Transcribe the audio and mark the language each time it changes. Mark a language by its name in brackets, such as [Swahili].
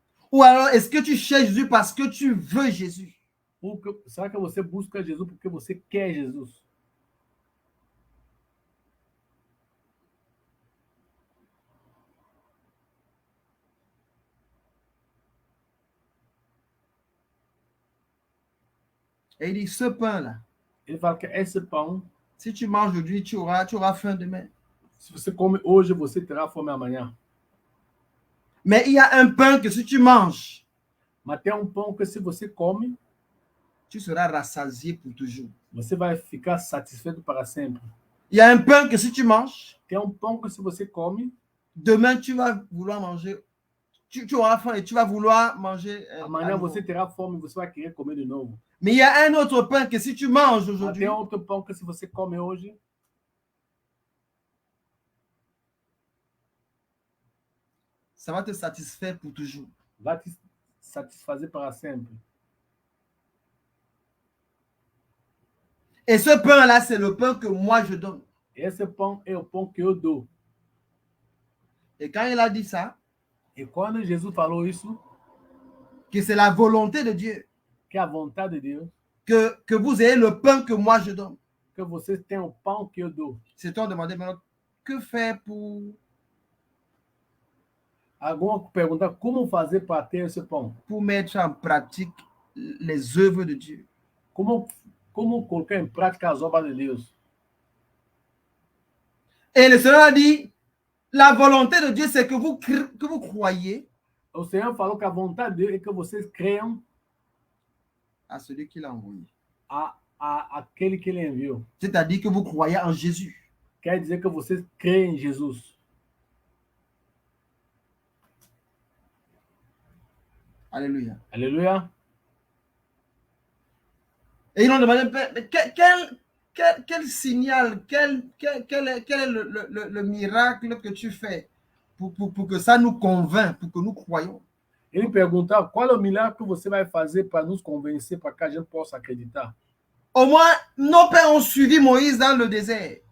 [French] Ou alors est-ce que tu cherches Jésus parce que tu veux Jésus? [Portuguese] Será que você busca Jesus porque você quer Jesus? [French] Et il dit, ce pain-là, [Portuguese] Ele fala que esse pão, [French] si tu manges aujourd'hui, tu auras faim demain. [Portuguese] se você come hoje, você terá fome amanhã. [French] Mais il y a un pain que si tu manges, [Portuguese] Mas tem pão que se você come, [French] tu seras rassasié pour toujours. [Portuguese] você vai ficar satisfeito para sempre. [French] Il y a un pain que si tu manges, [Portuguese] Tem pão que se você come, [French] demain tu vas vouloir manger. Tu auras faim et tu vas vouloir manger. [Portuguese] amanhã você terá fome e você vai querer comer de novo. [French] Mais il y a un autre pain que si tu manges [Portuguese] Mas [French] aujourd'hui, [Portuguese] tem outro pão que se você come hoje, [French] ça va te satisfaire pour toujours. [Portuguese] vai te satisfazer para sempre. [French] Et ce pain-là, c'est le pain que moi je donne. [Portuguese] Esse pão é o pão que eu dou. [French] Et quand il a dit ça, [Portuguese] E quando Jesus falou isso, [French] que c'est la volonté de Dieu, [Portuguese] que é a vontade de Deus, [French] que vous ayez le pain que moi je donne. [Portuguese] que você tem o pão que eu dou. [French] C'est toi de demander maintenant, que faire pour [Portuguese] Alguma pergunta, como fazer para ter esse pão? [French] mettre en pratique les œuvres de Dieu? [Portuguese] Como colocar em prática as obras de Deus? [French] Et le Seigneur a dit, la volonté de Dieu, c'est que vous croyez [Portuguese] O Senhor falou que a vontade de Deus é que vocês creiam [French] à celui qui l'a envoyé. [Portuguese] aquele que ele enviou. [French] C'est-à-dire que vous croyez en Jésus. [Portuguese] Quer dizer que vocês creem em Jesus. [French] Alléluia. [Portuguese] Aleluia. [French] Et ils ont demandé, mais quel signal, quel est le miracle que tu fais pour que ça nous convainc, pour que nous croyons? [Portuguese] Ele perguntava qual é o milagre que você vai fazer para nos convencer, para que a gente possa acreditar. [French] Au moins, nos pères ont suivi Moïse dans le désert.